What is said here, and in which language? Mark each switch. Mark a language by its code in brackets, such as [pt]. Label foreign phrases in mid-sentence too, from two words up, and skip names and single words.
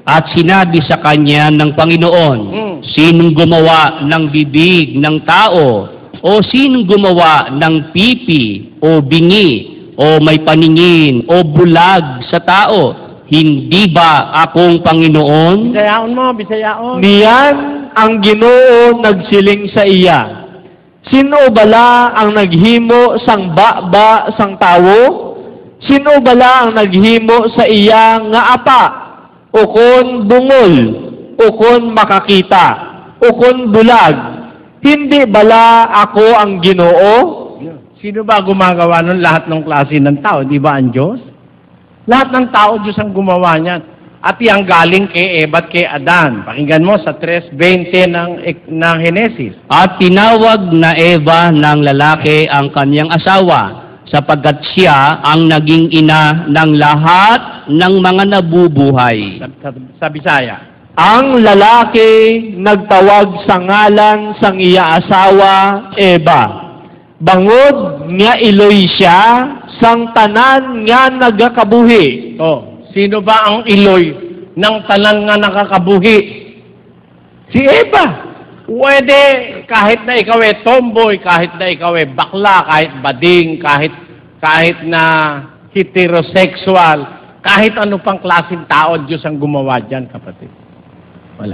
[tl] At sinabi sa kanya ng Panginoon, sinong gumawa ng bibig ng tao? O sinong gumawa ng pipi o bingi o may paningin o bulag sa tao? Hindi ba akong Panginoon? [hil] Bisayaon mo, bisayaon. Niyan ang Ginoo nagsiling sa iya. Sino bala ang naghimo sang baba sang tawo? Sino bala ang naghimo sa iya nga apa? Ukon bungol, ukon makakita, ukon bulag. Hindi bala ako ang Ginoo? [tl] Sino ba gumagawa ng lahat ng klase ng tao? Di ba ang Diyos? Lahat ng tao, Diyos ang gumawa niyan. At yang galing kay Eva at kay Adan. Pakinggan mo sa 3:20 ng Henesis. At tinawag na Eva ng lalaki ang kanyang asawa, sapagkat siya ang naging ina ng lahat ng mga nabubuhay. Sa Bisaya. [hil] Ang lalaki nagtawag sa ngalan sang iya asawa, Eva. Bangod nga iloy siya sang tanan nga nagakabuhi. [tl] Oh, sino ba ang iloy ng [hil] tanan nga nakakabuhi? [tl] Si Eva. Pwede, kahit na ikaw ay tomboy, kahit na ikaw ay bakla, kahit bading, kahit na heterosexual, kahit ano pang klaseng tao, Diyos ang gumawa dyan, kapatid. Wala.